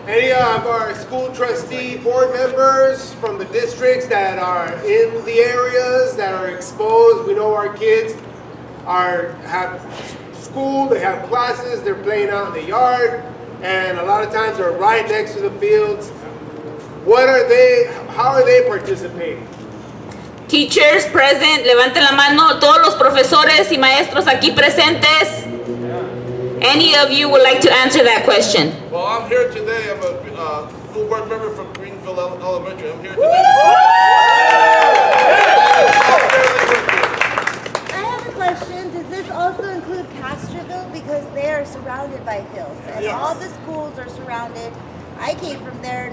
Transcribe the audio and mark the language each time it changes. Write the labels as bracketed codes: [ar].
[en] Any of our school trustee board members from the districts that are in the areas that are exposed? We know our kids have school, they have classes, they're playing out in the yard, and a lot of times they're right next to the fields. How are they participating? Teachers present, [es] levanten la mano, todos los profesores y maestros aquí presentes. [en] Any of you would like to answer that question? Well, I'm here today. I'm a school board member from Greenfield Elementary. I'm here today. I have a question. Does this also include Castroville? Because they are surrounded by fields, and all the schools are surrounded. I came from there.